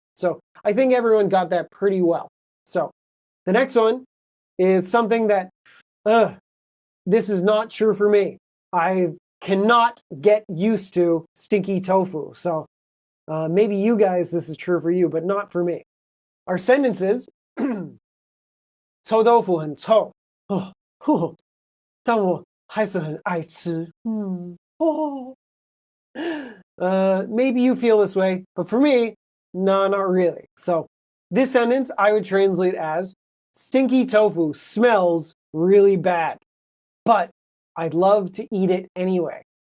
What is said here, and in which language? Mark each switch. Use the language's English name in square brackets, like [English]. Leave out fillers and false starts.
[English] So I think everyone got that pretty well. So the next one is something that, this is not true for me. I cannot get used to stinky tofu. So maybe you guys, this is true for you, but not for me. Our sentence is, [Chinese] 臭豆腐很臭，但我还是很爱吃。 [English] Maybe you feel this way, but for me, no, not really. So this sentence I would translate as, stinky tofu smells really bad, but I'd love to eat it anyway.